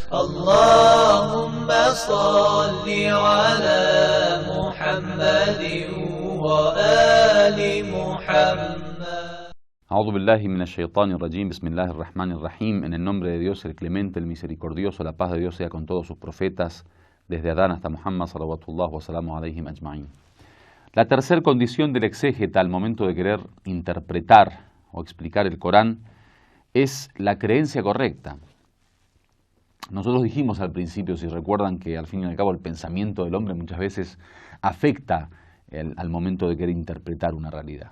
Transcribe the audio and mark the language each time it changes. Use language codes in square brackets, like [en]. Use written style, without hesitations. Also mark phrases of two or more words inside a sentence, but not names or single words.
[ar] اللهم صل على محمد وآل محمد. أعوذ بالله من الشيطان الرجيم. بسم الله الرحمن الرحيم. [es] En el nombre de Dios, el clemente, el misericordioso, la paz de Dios sea con todos sus profetas, desde Adán hasta Muhammad [ar] صلوات الله وسلام عليهم أجمعين. [es] La tercera condición del exégeta al momento de querer interpretar o explicar el Corán es la creencia correcta. Nosotros dijimos al principio, si recuerdan, que al fin y al cabo el pensamiento del hombre muchas veces afecta al momento de querer interpretar una realidad.